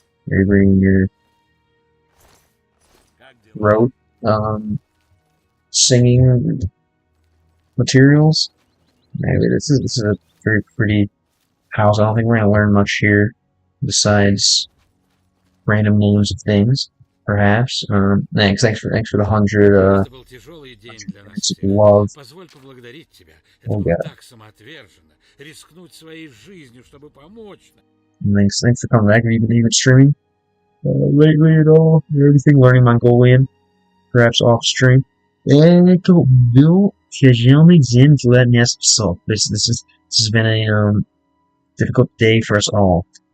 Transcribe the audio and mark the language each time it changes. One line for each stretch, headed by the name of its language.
English: Are you bringing your rote singing materials? Maybe this is a very pretty house. I don't think we're gonna learn much here besides random names of things. Perhaps. Thanks for the 100.
Russian: Это был тяжелый день для нас всех.
English: Love.
Russian: Позволь поблагодарить тебя. Это
English: Oh,
Russian: было
English: yeah.
Russian: так самоотверженно. Рискнуть своей жизнью, чтобы помочь нам.
English: Thanks for coming back. Have you been streaming lately at all? Everything learning Mongolian, perhaps off stream.
Russian: Это был тяжелый день для нас всех.
English: This has been a difficult day for us all.